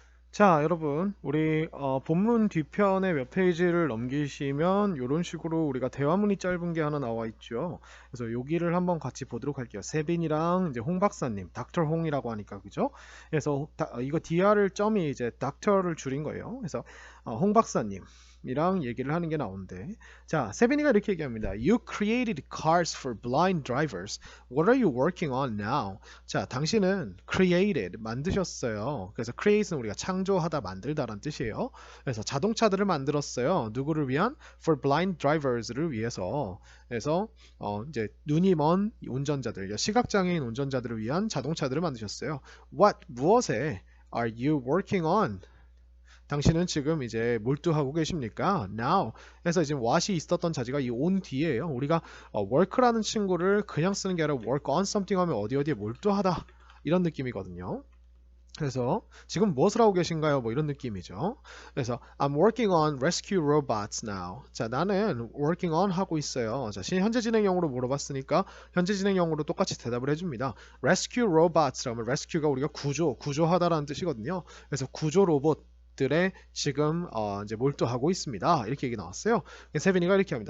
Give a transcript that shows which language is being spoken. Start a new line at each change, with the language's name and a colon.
Korean: 자, 여러분, 우리 본문 뒤편에 몇 페이지를 넘기시면 이런 식으로 우리가 대화문이 짧은 게 하나 나와 있죠. 그래서 여기를 한번 같이 보도록 할게요. 세빈이랑 이제 홍 박사님, 닥터 홍이라고 하니까 그죠? 그래서 이거 DR을 점이 이제 닥터를 줄인 거예요. 그래서 홍 박사님. 이랑 얘기를 하는 게 나오는데 자 세빈이가 이렇게 얘기합니다.
English: You created cars for blind drivers. What are you working on now?
Korean: 자, 당신은 created, 만드셨어요. 그래서 create는 우리가 창조하다, 만들다라는 뜻이에요. 그래서 자동차들을 만들었어요. 누구를 위한?
English: For blind drivers를
Korean: 위해서. 그래서 이제 눈이 먼 운전자들, 시각장애인 운전자들을 위한 자동차들을 만드셨어요.
English: What,
Korean: 무엇에
English: are you working on?
Korean: 당신은 지금 이제 몰두하고 계십니까?
English: Now.
Korean: 그래서 지금 what이 있었던 자지가 이 on 뒤에요. 우리가 work라는 친구를 그냥 쓰는 게 아니라
English: work on something
Korean: 하면 어디 어디에 몰두하다 이런 느낌이거든요. 그래서 지금 무엇을 하고 계신가요? 뭐 이런 느낌이죠. 그래서
English: I'm working on rescue robots now.
Korean: 자, 나는 working on 하고 있어요. 자, 현재 진행형으로 물어봤으니까 현재 진행형으로 똑같이 대답을 해줍니다. rescue robots라면 rescue가 우리가 구조하다라는 뜻이거든요. 그래서 구조 로봇 들에 지금 이제 몰두하고 있습니다. 이렇게 얘기 나왔어요. 세빈이가 이렇게 합니다.